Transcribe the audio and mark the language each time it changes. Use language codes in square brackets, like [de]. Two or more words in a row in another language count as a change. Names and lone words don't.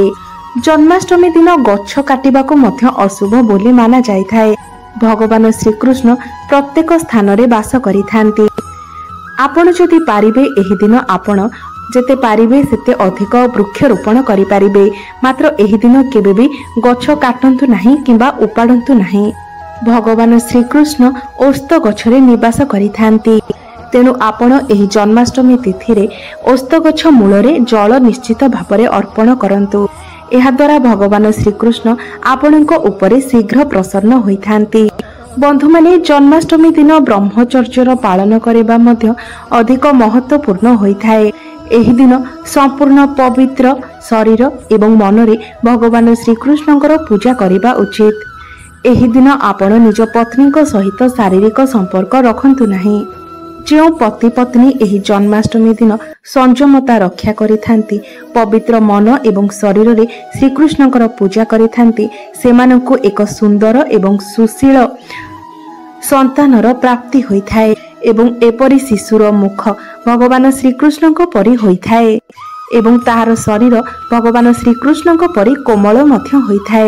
[or] ଜନ୍ମାଷ୍ଟମୀ ଦିନ ଗଛ କାଟିବାକୁ ମଧ୍ୟ ଅଶୁଭ ବୋଲି ମନା ଯାଏ ଥାଏ। ଭଗବାନ ଶ୍ରୀକୃଷ୍ଣ ପ୍ରତ୍ୟେକ ସ୍ଥାନ ରେ ବାସ କରିଥାନ୍ତି। ଆପଣ ଯଦି ପାରିବେ ଏହି ଦିନ ଆପଣ ଯେତେ ପାରିବେ ସେତେ ଅଧିକ ବୃକ୍ଷରୋପଣ କରି ପାରିବେ। ମାତ୍ର ଏହି ଦିନ କେବେ ବି ଗଛ କାଟନ୍ତୁ ନାହିଁ କିମ୍ବା ଉପାଡନ୍ତୁ ନାହିଁ। ଭଗବାନ ଶ୍ରୀକୃଷ୍ଣ ଓସ୍ତ ଗଛରେ ନିବାସ କରିଥାନ୍ତି। ତେଣୁ ଆପଣ ଏହି ଜନ୍ମାଷ୍ଟମୀ ତିଥି ରେ ଓସ୍ତ ଗଛ ମୂଳରେ ଜଳ ନିଶ୍ଚିତ ଭାବରେ ଅର୍ପଣ କରନ୍ତୁ। ଏହା ଦ୍ୱାରା ଭଗବାନ ଶ୍ରୀକୃଷ୍ଣ ଆପଣଙ୍କ ଉପରେ ଶୀଘ୍ର ପ୍ରସନ୍ନ ହୋଇଥାନ୍ତି। ବନ୍ଧୁ ମାନେ ଜନ୍ମାଷ୍ଟମୀ ଦିନ ବ୍ରହ୍ମଚର୍ଯ୍ୟର ପାଳନ କରିବା ମଧ୍ୟ ଅଧିକ ମହତ୍ୱପୂର୍ଣ୍ଣ ହୋଇଥାଏ। ଏହି ଦିନ ସମ୍ପୂର୍ଣ୍ଣ ପବିତ୍ର ଶରୀର ଏବଂ ମନ ରେ ଭଗବାନ ଶ୍ରୀକୃଷ୍ଣଙ୍କର ପୂଜା କରିବା ଉଚିତ। ଏହି ଦିନ ଆପଣ ନିଜ ପତ୍ନୀ କୁ ସହିତ ଶାରୀରିକ ସମ୍ପର୍କ ରଖନ୍ତୁ ନାହିଁ। ଯେଉଁ ପତି ପତ୍ନୀ ଏହି ଜନ୍ମାଷ୍ଟମୀ ଦିନ ସଂଯମତା ରକ୍ଷା କରିଥାନ୍ତି ପବିତ୍ର ମନ ଏବଂ ଶରୀର ରେ ଶ୍ରୀକୃଷ୍ଣଙ୍କର ପୂଜା କରିଥାନ୍ତି ସେମାନଙ୍କୁ ଏକ ସୁନ୍ଦର ଏବଂ ସୁଶୀଳ ସନ୍ତାନର ପ୍ରାପ୍ତି ହୋଇଥାଏ ଏବଂ ଏପରି ଶିଶୁର ମୁଖ ଭଗବାନ ଶ୍ରୀକୃଷ୍ଣଙ୍କ ପରି ହୋଇଥାଏ ଏବଂ ତାହାର ଶରୀର ଭଗବାନ ଶ୍ରୀକୃଷ୍ଣଙ୍କ ପରି କୋମଳ ମଧ୍ୟ ହୋଇଥାଏ।